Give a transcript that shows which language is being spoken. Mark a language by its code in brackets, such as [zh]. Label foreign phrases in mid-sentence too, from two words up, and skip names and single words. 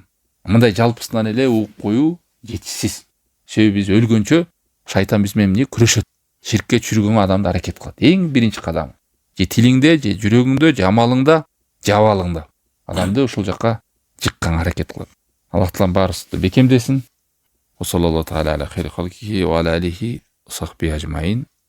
[ky] Мындай жалпысынан эле угуп коюу жетишсиз. Себеби биз өлгөнчө шайтан биз менен күрөшөт. Ширкке чүргөнгө адамды аракет кылат. Эң биринчи кадам. Же тилиңде, же жүрөгүңдө, же амалыңда, же абалыңда. Адамды ушул жакка жыкканга аракет кылат. Аллах Таалам баарыбызды бекемдесин. [ar] صلى الله تعالى على خير خلقه وعلى آله وصحبه أجمعين.